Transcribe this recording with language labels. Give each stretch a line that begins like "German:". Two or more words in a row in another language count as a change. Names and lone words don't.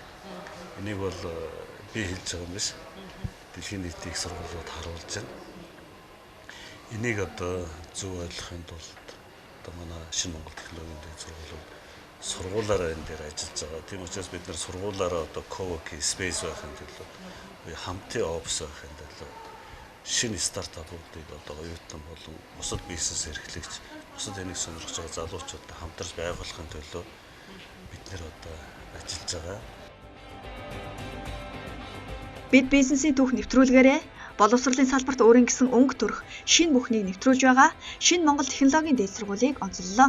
Mongolian: Энийг бол би хэлж байгаа юм биш. Дэлхийн нийтийн их сургуулиуд харуулж байна. Энийг одоо зөв ойлгохын тулд одоо манай шинэ Монгол технологийн дэд сургуулиараа энэ дээр ажиллаж байгаа. Тийм учраас бид нар сургуулиараа одоо
English: co-working space
Mongolian: байхын төлөө хамтын офис байхын төлөө шинэ стартапуудыг одоо оюутан болон бусад бизнес эрхлэгч, бусад энийг сонирхож байгаа залуучуудтай хамтарч байгуулахын төлөө бид нэр одоо ажиллаж байгаа. Бид бизнесийн түүх нэвтрүүлгээрээ боловсролын салбарт өөрийн гэсэн өнгө төрх шинэ бүхнийг нэвтрүүлж байгаа шинэ Монгол технологийн дэд сургуулийг онцоллоо.